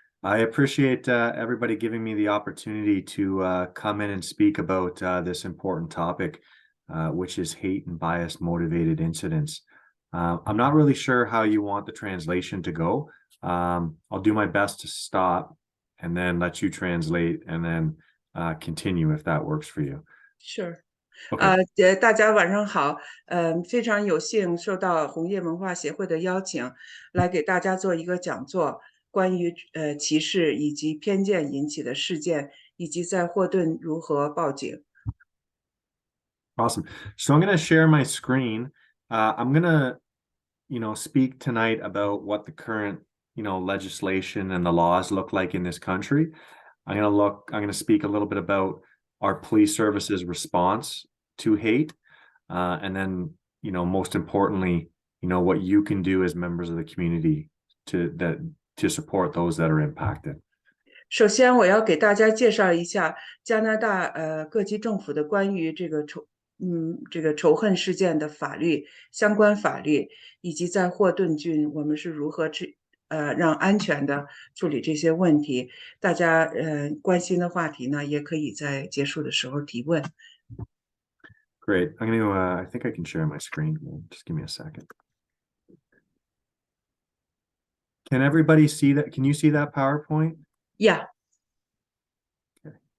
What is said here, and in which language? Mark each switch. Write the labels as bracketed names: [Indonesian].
[English] I appreciate everybody giving me the opportunity to come in and speak about this important topic, which is hate and bias motivated incidents. I'm not really sure how you want the translation to go. I'll do my best to stop and then let you translate and then continue if that works for you. Sure. Okay. [Chinese] 大家晚上好，非常有幸受到红叶文化协会的邀请，来给大家做一个讲座，关于歧视以及偏见引起的事件，以及在霍顿如何报警。 [English] Awesome. So I'm going to share my screen. I'm going to, speak tonight about what the current, legislation and the laws look like in this country. I'm going to speak a little bit about our police services response to hate. And then, most importantly, what you can do as members of the community to support those that are impacted. [Chinese] 首先，我要给大家介绍一下加拿大各级政府的关于这个仇恨事件的法律相关法律，以及在霍顿郡我们是如何让安全的处理这些问题。大家关心的话题呢，也可以在结束的时候提问。 [English] Great. I'm going to, I think I can share my screen. Just give me a second. Can everybody see that? Can you see that PowerPoint? Yeah. Okay.